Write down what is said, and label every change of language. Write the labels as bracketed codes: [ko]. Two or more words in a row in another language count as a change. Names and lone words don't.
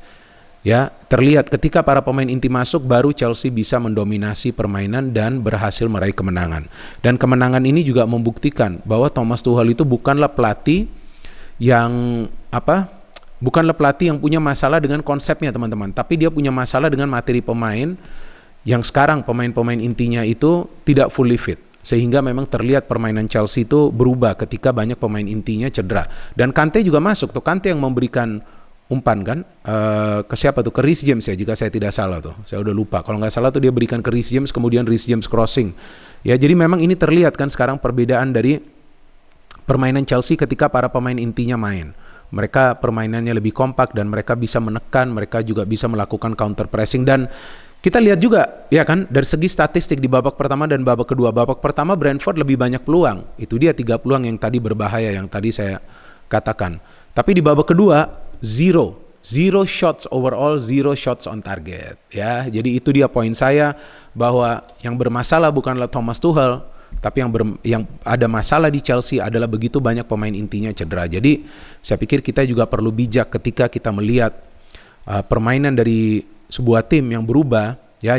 [id] Ya, terlihat ketika para pemain inti masuk baru Chelsea bisa mendominasi permainan dan berhasil meraih kemenangan. Dan kemenangan ini juga membuktikan bahwa Thomas Tuchel itu bukanlah pelatih yang punya masalah dengan konsepnya teman-teman, tapi dia punya masalah dengan materi pemain yang sekarang pemain-pemain intinya itu tidak [en] fully fit. [id] Sehingga memang terlihat permainan Chelsea itu berubah ketika banyak pemain intinya cedera. Dan Kante juga masuk tuh, Kante yang memberikan umpan kan ke siapa tuh, ke Reece James ya jika saya tidak salah tuh, saya udah lupa, kalau nggak salah tuh dia berikan ke Reece James, kemudian Reece James crossing ya. Jadi memang ini terlihat kan sekarang perbedaan dari permainan Chelsea ketika para pemain intinya main. Mereka permainannya lebih kompak dan mereka bisa menekan, mereka juga bisa melakukan [en] counter pressing. [id] Dan kita lihat juga ya kan dari segi statistik di babak pertama dan babak kedua. Babak pertama Brentford lebih banyak peluang, itu dia 3 peluang yang tadi berbahaya yang tadi saya katakan. Tapi di babak kedua [en] zero shots overall, 0 shots on target [id] ya. Jadi itu dia poin saya, bahwa yang bermasalah bukanlah Thomas Tuchel, tapi yang ada masalah di Chelsea adalah begitu banyak pemain intinya cedera. Jadi saya pikir kita juga perlu bijak ketika kita melihat permainan dari sebuah tim yang berubah ya.